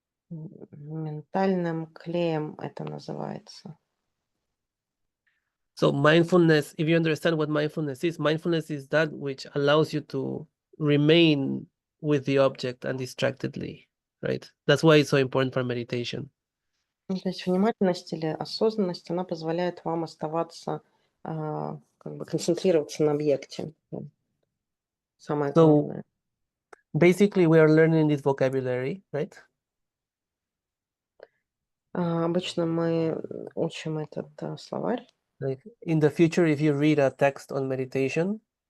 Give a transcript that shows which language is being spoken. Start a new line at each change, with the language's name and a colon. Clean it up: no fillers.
Russian: Ментальным клеем это называется.
English: So mindfulness, if you understand what mindfulness is that which allows you to remain with the object undistractedly, right? That's why it's so important for meditation.
Russian: Ну, то есть внимательность или осознанность, она позволяет вам оставаться, как бы концентрироваться на объекте. Самое
English: So
Russian: главное.
English: basically we are learning this vocabulary, right?
Russian: Обычно мы учим этот словарь.
English: Like in the future, if you read a text on meditation,